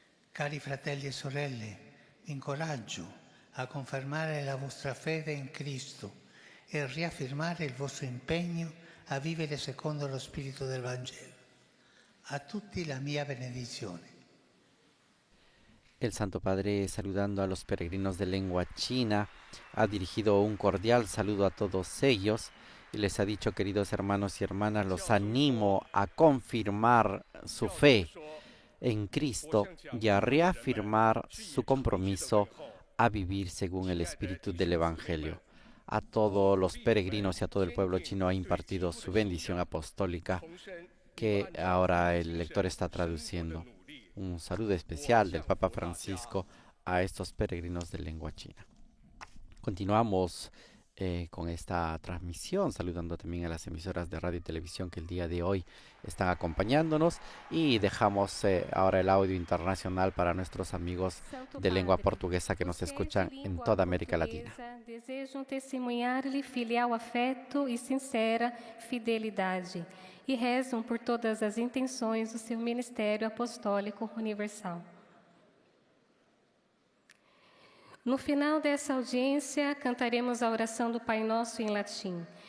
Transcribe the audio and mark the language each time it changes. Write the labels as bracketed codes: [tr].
[it] Cari fratelli e sorelle, vi incoraggio a confermare la vostra fede in Cristo e riaffermare il vostro impegno a vivere secondo lo spirito del Vangelo. A tutti la mia benedizione. [es] El Santo Padre, saludando a los peregrinos de lengua china, ha dirigido un cordial saludo a todos ellos y les ha dicho: queridos hermanos y hermanas, los animo a confirmar su fe en Cristo y a reafirmar su compromiso a vivir según el espíritu del Evangelio. A todos los peregrinos y a todo el pueblo chino ha impartido su bendición apostólica, que ahora el lector está traduciendo. Un saludo especial del Papa Francisco a estos peregrinos de lengua china. Continuamos con esta transmisión, saludando también a las emisoras de radio y televisión que el día de hoy están acompañándonos, y dejamos ahora el audio internacional para nuestros amigos de lengua portuguesa que nos escuchan en toda América Latina. [pt] Desejam testemunhar-lhe filial afeto e sincera fidelidade, e rezam por todas as intenções do seu ministério apostólico universal. No final dessa audiência, cantaremos a oração do Pai Nosso em latim.